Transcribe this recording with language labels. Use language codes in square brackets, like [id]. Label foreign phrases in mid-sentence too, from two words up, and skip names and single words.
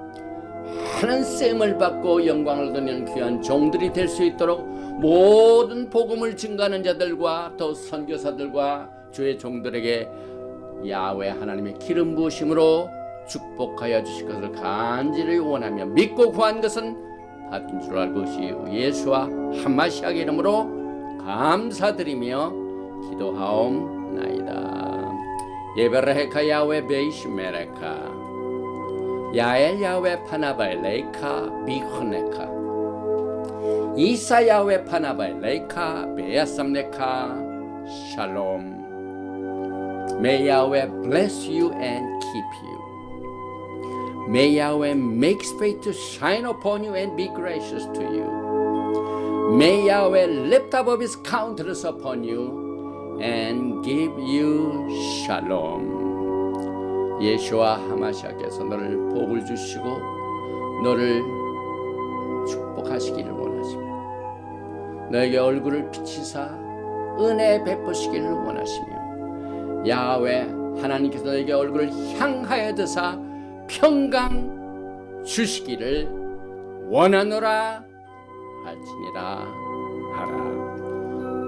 [ko] 많은 셈을 받고 영광을 얻는 귀한 종들이 될 수 있도록 모든 복음을 증거하는 자들과 또 선교사들과 주의 종들에게 야훼 하나님의 기름 부으심으로 축복하여 주실 것을 간절히 원하며 믿고 구한 것은 받은 줄 알고 예수와 하마시약의 이름으로 감사드리며 기도하옵나이다. [he] יברכך יהוה וישמרך יאר יהוה פניו אליך ויחנך ישא יהוה פניו אליך וישם לך שלום. [en] May Yahweh bless you and keep you. May Yahweh make his face to shine upon you and be gracious to you. May Yahweh lift up his countenance upon you and give you shalom. [ko] 예수와 하마시아께서 너를 복을 주시고 너를 축복하시기를 원하십니다. 너에게 얼굴을 비치사 은혜 베푸시기를 원하시며 야훼 하나님께서 너에게 얼굴을 향하여 드사 평강 주시기를 원하노라 할지니라 하라.